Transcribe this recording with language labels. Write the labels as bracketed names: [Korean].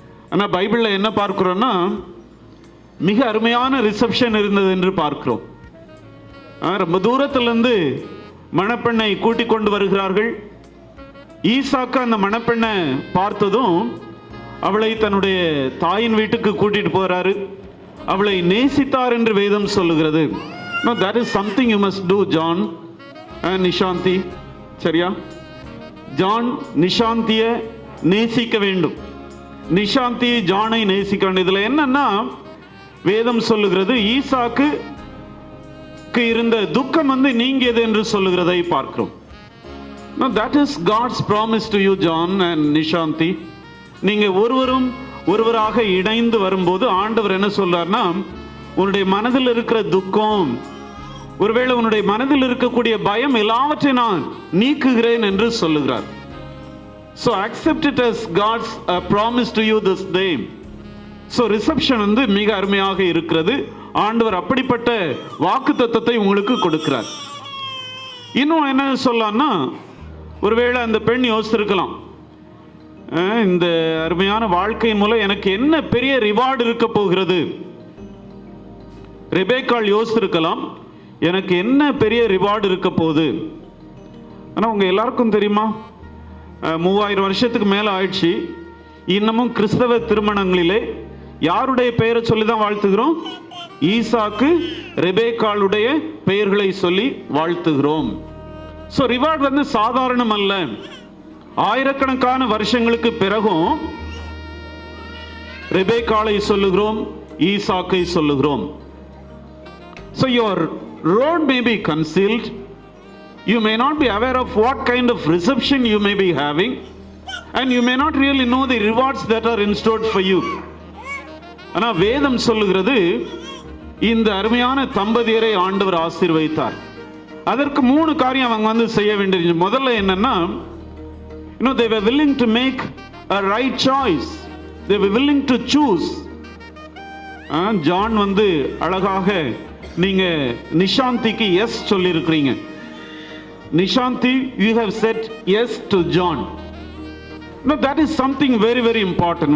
[Tamil] ஆனா பைபிள்ல என்ன பார்க்கிறோம்னா, மிக அருமையான ரிசப்ஷன் இருந்தது என்று பார்க்கிறோம். ரொம்ப தூரத்திலிருந்து மணப்பெண்ணை கூட்டிக் கொண்டு வருகிறார்கள். ஈசாக்கு அந்த மணப்பெண்ணை பார்த்ததும் அவளை தன்னுடைய தாயின் வீட்டுக்கு கூட்டிட்டு போறாரு. அவளை நேசித்தார் என்று வேதம் சொல்லுகிறது. [English] No, that is something you must do, John and Nishanthi. [Tamil] சரியா? ஜான் நிஷாந்தியை நேசிக்க வேண்டும், நிஷாந்தி ஜானை நேசிக்க வேண்டும். இதுல என்னன்னா வேதம் சொல்லுகிறது ஈசாக்கு இருந்த துக்கம் நீங்கியது என்று சொல்லுகிறதை பார்க்கிறோம். [English] Now that is God's promise to you, John and Nishanthi. [Tamil] நீங்க ஒருவராக இணைந்து வரும்போது ஆண்டவர் என்ன சொல்றார்னா, உன்னுடைய மனதில் இருக்கிற துக்கம், ஒருவேளை உன்னுடைய மனதில் இருக்கக்கூடிய பயம் எல்லாவற்றையும் நான் நீக்குகிறேன் என்று சொல்லுகிறார். [English] So accept it as God's promise to you this day. [Tamil] So reception மிக அருமையாக இருக்கிறது. ஆண்டவர் அப்படிப்பட்ட வாக்குத்தத்தத்தை உங்களுக்கு கொடுக்கிறார். இன்னும் என்ன சொல்லலாம்னா, ஒருவேளை அந்த பெண் யோசிச்சிருக்கலாம், இந்த அருமையான வாழ்க்கையின் மூலம் எனக்கு என்ன பெரிய ரிவார்டு இருக்க போகிறது. ரெபேக்காள் யோசிச்சிருக்கலாம், எனக்கு என்ன பெரிய ரிவார்டு இருக்க போகுது. ஆனால் உங்க எல்லாருக்கும் தெரியுமா, 3000 வருஷத்துக்கு மேல ஆயிடுச்சு, இன்னமும் கிறிஸ்தவ திருமணங்களிலே யாருடைய பெயரை சொல்லி தான் வாழ்த்துகிறோம்? ஈசாக்கு ரெபேக்காளுடைய பெயர்களை சொல்லி வாழ்த்துகிறோம். ஸோ ரிவார்டு சாதாரணம் அல்ல. ஆயிரக்கணக்கான வருஷங்களுக்கு பிறகும் ரெபேக்காளை சொல்லுகிறோம், ஈசாக்கை சொல்லுகிறோம். [English] So your road may be concealed. You may not be aware of what kind of reception you may be having, and you may not really know the rewards that are in store for you. [Tamil] ஆனா வேதம் சொல்லுகிறது, இந்த அருமையான தம்பதியரை ஆண்டவர் ஆசீர்வதித்தார். அதற்கு 3 காரியம் அவங்க செய்ய வேண்டியது. முதல்ல என்னன்னா, [English] they were willing to make a right choice. They were willing to choose. [Tamil] John அழகாக நீங்க நிஷாந்திக்கு எஸ் சொல்லி இருக்கிறீங்க. [English] Nishanthi, you have said yes to John. No, that is something very very important.